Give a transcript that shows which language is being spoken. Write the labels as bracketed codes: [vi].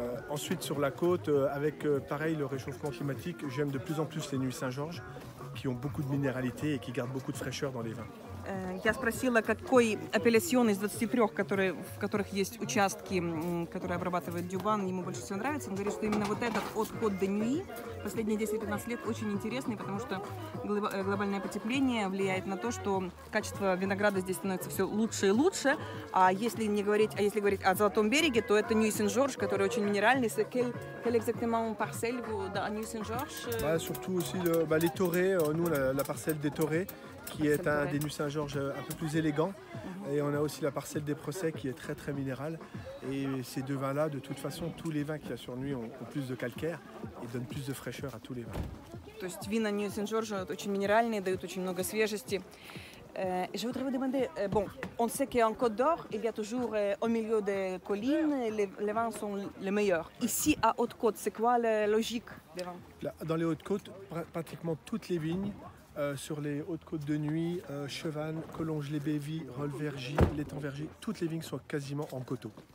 [fr] Ensuite sur la côte, avec pareil le réchauffement climatique, j'aime de plus en plus les Nuits Saint-Georges qui ont beaucoup de minéralité et qui gardent beaucoup de fraîcheur dans les vins. [ru] Я спросила, какой апелляцион из 23, в которых есть участки, которые обрабатывает Дюбан, ему больше всего нравится. Он говорит, что именно вот этот от Côte de Nuit последние 10-15 лет очень интересный, потому что глобальное потепление влияет на то, что качество винограда здесь становится все лучше и лучше. А если говорить о Золотом береге, то это Nuits Saint-Georges, который очень минеральный. [fr] Quelle exactement parcelle dans Nuits Saint-Georges? Surtout aussi les Torrets, nous la parcelle des Torrets, qui est un des Nuits Saint-Georges un peu plus élégant. Et on a aussi la parcelle des Procès qui est très très minérale. Et ces deux vins-là, de toute façon, tous les vins qu'il y a sur Nuits ont plus de calcaire et donnent plus de fraîcheur à tous les vins. [ru] То есть вина Nuits Saint-Georges очень минеральные, дают очень много свежести. [fr] Je voudrais vous demander, on sait qu'en Côte d'Or, il y a toujours au milieu des collines, les vins sont les meilleurs. Ici, à Haute-Côte, c'est quoi la logique des vins? Dans les Hautes-Côtes, pratiquement toutes les vignes, sur les Hautes-Côtes de Nuits, Chevannes, Collonges-les-Bévis, Rolles-Vergy, l'Étang-Vergy, toutes les vignes sont quasiment en coteaux.